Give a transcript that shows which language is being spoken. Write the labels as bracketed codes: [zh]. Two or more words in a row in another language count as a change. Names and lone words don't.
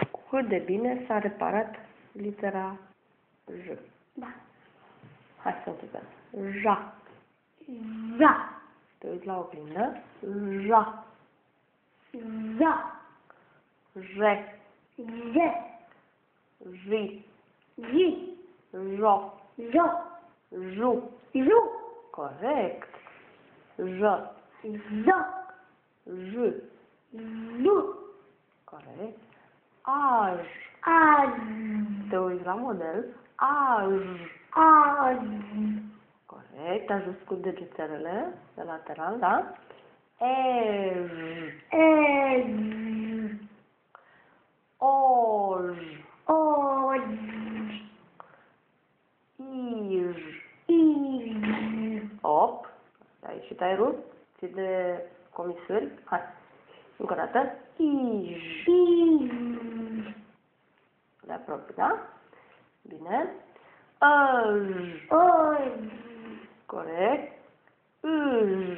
[ro] Cât de bine s-a reparat litera J. Da. Hai să începem. Ja. Ja. Te uiți la oglindă. Ja. Ja. Je. Je. Ji. Ji. Jo. Jo. Ju. Ju. Corect. J. Jo. J. Ju. Corect. Aj. Aj. Te uiți la model. Aj. Aj. Corect. Ajut cu degețelele de lateral, da? Ej. Ej. Oj. Oj. Ij. Ij. Op. Ai ieșit aerul? Ții de comisuri? Hai. Încă o dată. Ij. Ij. Le apropii, da? Bine. Ăj. Oj. Corect. Îj.